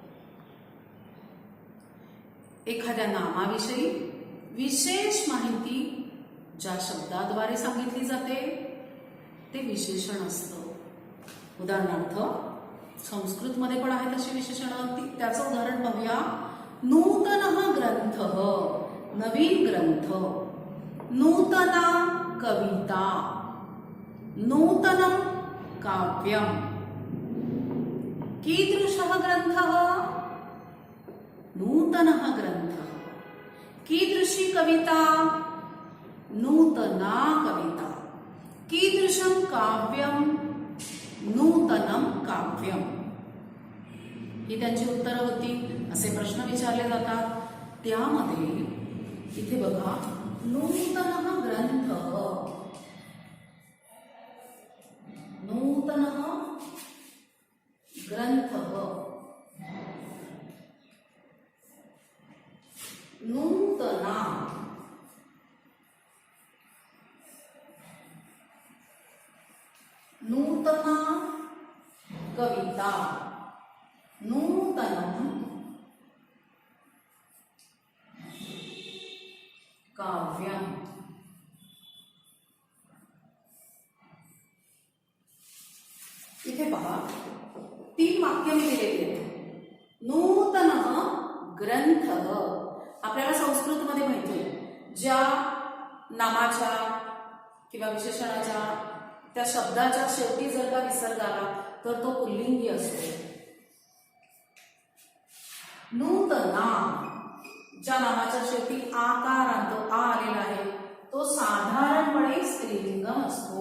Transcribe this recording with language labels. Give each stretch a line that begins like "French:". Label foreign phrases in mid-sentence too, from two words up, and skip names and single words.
Marathi: एखाद्या नामाविषयी विशेष माहिती ज्या शब्दाद्वारे सांगितली जाते ते विशेषण असतं. उदाहरणार्थ संस्कृतमध्ये पण आहे तशी विशेषणं. त्याचं उदाहरण पाहूया.
Sanskrit: नूतनः ग्रंथः,
Marathi: नवीन ग्रंथ.
Sanskrit: नूतना कविता, नूतनं काव्यम. कीदृशः ग्रंथः? नूतनः ग्रंथः. कीदृशी कविता? नूतना कविता. कीदृशं काव्यं? नूतनं काव्यम.
Marathi: ही त्यांची उत्तरं होती. असे प्रश्न विचारले जातात. त्यामध्ये इथे बघा,
Sanskrit: नूतनः ग्रंथः, नूतनः ग्रंथः, नूतना, नूतना कविता, नूतनं काव्यम.
Marathi: इथे पहा 3 वाक्य मी दिलेली आहेत.
Sanskrit: नूतनः ग्रंथः.
Marathi: आपल्याला संस्कृतमध्ये माहिती आहे ज्या नामाच्या किंवा विशेषणाच्या त्या शब्दाच्या शेवटी जर का विसर्ग आला तर तो पुल्लिंगी असतो. नूतना ज्या नामाच्या शेवटी आकार आणतो, आ आलेला आहे, तो साधारणपणे स्त्रीलिंग असतो.